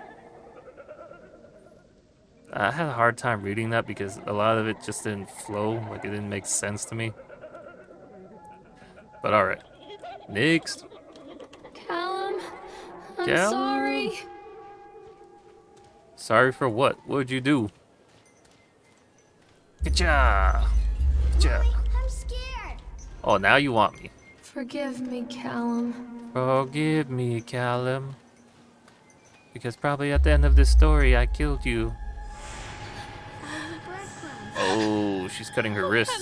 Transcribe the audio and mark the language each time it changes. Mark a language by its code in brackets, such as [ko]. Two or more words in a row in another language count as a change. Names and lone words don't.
[en] I had a hard time reading that because a lot of it just didn't flow, like it didn't make sense to me. But alright. Next. Callum, I'm Callum? sorry. Sorry for what? What would you do? Ka-cha! Ka-cha! I'm scared. Oh, now you want me. Forgive me, Callum. Forgive me, Callum. Because probably at the end of this story, I killed you. Breadcrumbs. Oh, she's cutting her wrists.